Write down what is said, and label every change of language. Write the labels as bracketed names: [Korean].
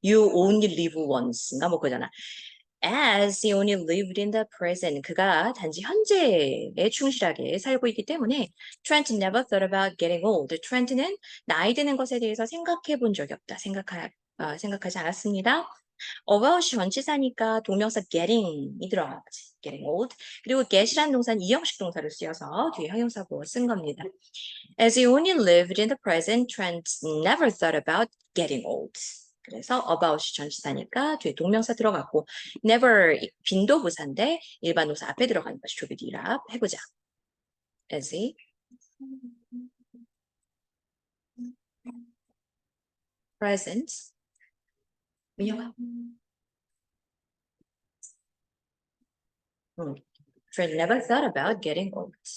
[English] You only live once [Korean] 인가 뭐 그거잖아. [English] As he only lived in the present. [Korean] 그가 단지 현재에 충실하게 살고 있기 때문에 [English] Trent never thought about getting old. [Korean] Trent는 나이 드는 것에 대해서 생각해 본 적이 없다. 생각하지 않았습니다. about이 전치사니까 동명사 getting이 들어가지. [English] getting old. [Korean] 그리고 get이라는 동사는 이형식 동사를 쓰여서 뒤에 형용사고 쓴 겁니다. [English] As he only lived in the present, Trent never thought about getting old. [Korean] 그래서 about이 전치사니까 뒤에 동명사 들어갔고 never 빈도부사인데 일반 동사 앞에 들어가는 것이 조비디랍 해보자. [English] As he present 민영아 Trent never thought about getting old.